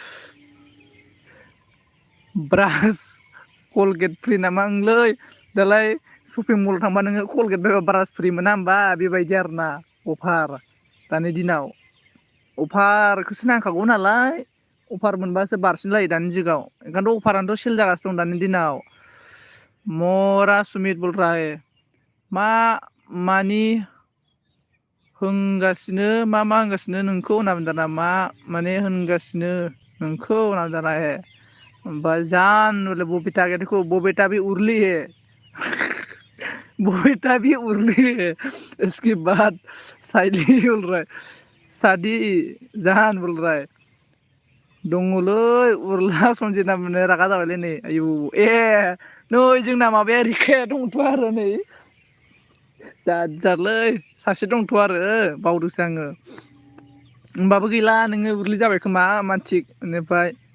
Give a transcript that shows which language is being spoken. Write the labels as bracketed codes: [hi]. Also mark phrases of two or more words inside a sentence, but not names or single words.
[brx] ब्रास कलगेट फ्रि नामा ओंलै दालाय [en] shopping mall [brx] थांबा नोङो कलगेट बायबा ब्रास फ्रि मोना होमबा बेबायदि आरोना अफार दानि दिनाव अफारखौसो नांखागौ नालाय अफार मोनबासो बारसिन लायो दानि जुगाव ओंखायनोथ' अफारानोथ' सेल जागासिनो दं दानि दिनाव मरा सुमित बलराय मानि होनगासिनो नोंखौ होनना बुंदों दाना मा माने होनगासिनो नोंखौ होनना बुंदों दाना ओमफ्राय जान [hi] बबिता कहते को बबिता भी उर्ली है बबिता भी उर्ली है इसके बाद साइली बोल रहा है [brx] सादि जाहान बोलराय दङलै उरला सनजित नामनो रागा जाबायलै नै आयु नै जोंना माबाया रिखाया दंथ' आरो नै जारलै सासे दंथ' आरो बावदोंसो आङो होमबाबो गैला नोङो उर्लि जाबाय खोमा मानथिक बेनिफ्राय